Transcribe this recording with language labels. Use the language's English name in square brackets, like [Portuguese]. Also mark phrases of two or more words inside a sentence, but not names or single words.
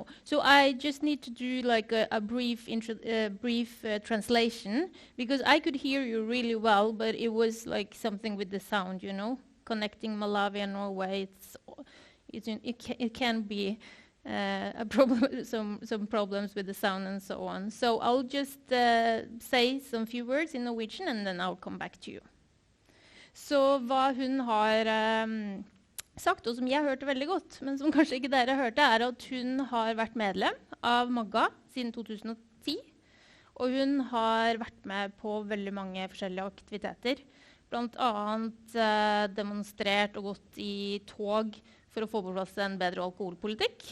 [English] So I just need to do like a brief translation, because I could hear you really well, but it was like something with the sound, you know, connecting Malawi and Norway. It can be a problem, some problems with the sound and so on. So I'll just say some few words in Norwegian, and then I'll come back to you. [Norwegian] Så hva hun har sagt, og som jeg hørte veldig godt, men som kanskje ikke dere hørte, at hun har vært medlem av Magga siden 2010, og hun har vært med på veldig mange forskjellige aktiviteter, blant annet demonstrert og gått i tog for å få på plass en bedre alkoholpolitikk.